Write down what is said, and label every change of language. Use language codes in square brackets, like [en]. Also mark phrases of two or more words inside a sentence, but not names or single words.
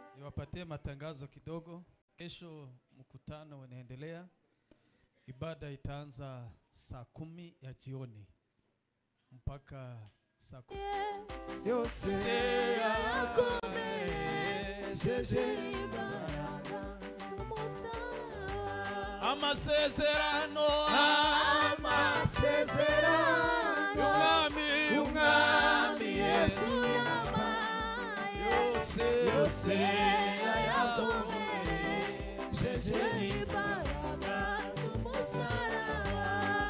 [sw] niwapatie matangazo kidogo. Kesho mkutano unaendelea. Ibada itaanza saa 10 ya jioni mpaka saa 10. [rw] Yose amasezerano y'umwami Yesu yose ayakomeje imbaraga z'umusaraba